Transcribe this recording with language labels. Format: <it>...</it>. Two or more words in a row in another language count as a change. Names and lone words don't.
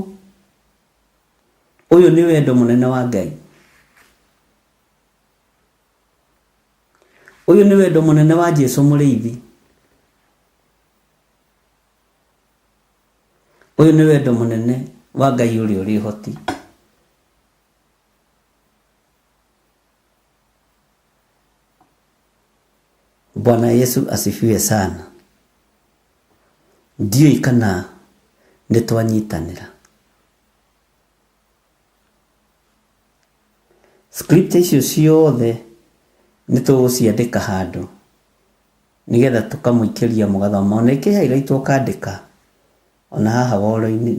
<ki>Ũyũ nĩ wendo mũnene wa Ngai. Ũyũ nĩ wendo mũnene wa Jesu mũrĩithi. Ũyũ nĩ wendo mũnene wa Ngai ũrĩa ũrĩ hoti.</ki> <sw>Bwana Yesu asifiwe sana.</sw> <ki>Ndiyo kana nĩ twanyitanĩra. Scripture icio ciothe nĩ tũgũciandĩka handũ nĩgetha tũkamũikĩria mũgathoma. Ona ikĩhighlight ũkandĩka ona haha woro-inĩ.</ki>